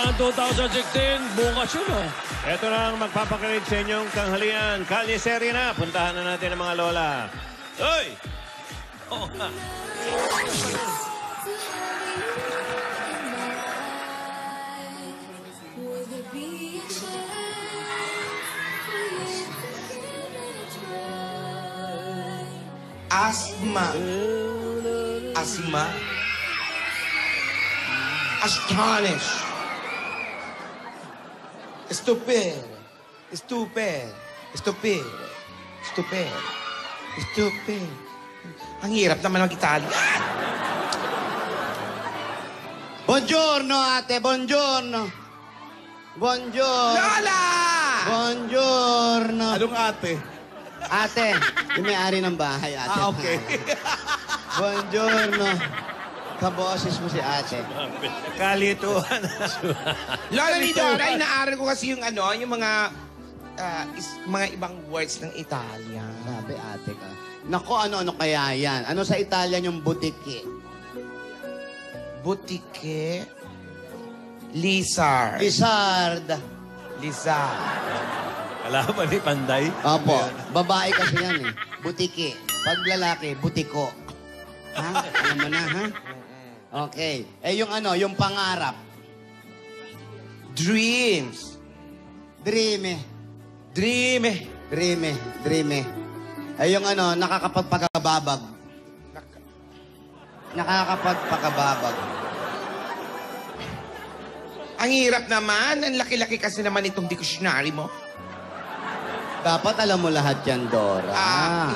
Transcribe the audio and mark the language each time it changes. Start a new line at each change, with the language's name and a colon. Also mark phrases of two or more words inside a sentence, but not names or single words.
Filipino: 2016, bukas yun ah. Ito na ang magpapakilig sa inyong tanghalian. Kalye Serye na. Puntahan na natin ang mga lola. Hoy! Oo nga. Asthma.
English: Asthma. Astonish. Stupid. Stupid. Stupid. Stupid. Stupid.
Filipino: Ang hirap naman mag-Italian.
Italian: Buongiorno, ate. Buongiorno. Buongiorno.
Filipino: Lola! Buongiorno. Anong ate? Ate, yung may-ari ng bahay, ate. Okay. Buongiorno. Kaboses mo si ate. Kalituan. Lola ni Dora, inaaral ko kasi yung ano, yung mga mga ibang words ng Italian. Sabi ate ka. Nako, ano-ano kaya yan? Ano sa Italian yung butiki?
English: Boutique. Lizard. Lizard. Lizard.
Filipino: Kalaban ni Panday. Opo, babae kasi yan eh. Butiki. Pag lalaki, butiko. Ha? Alam mo na, ha? Okay. Eh, yung ano, yung pangarap.
English: Dreams. Dreamy. Dream. Dreamy. Dreamy.
Filipino: Eh, yung ano, nakakapagpakababag. Nakakapagpakababag. Ang hirap naman. Ang laki-laki kasi naman itong dictionary mo. Dapat alam mo lahat yan, Dora.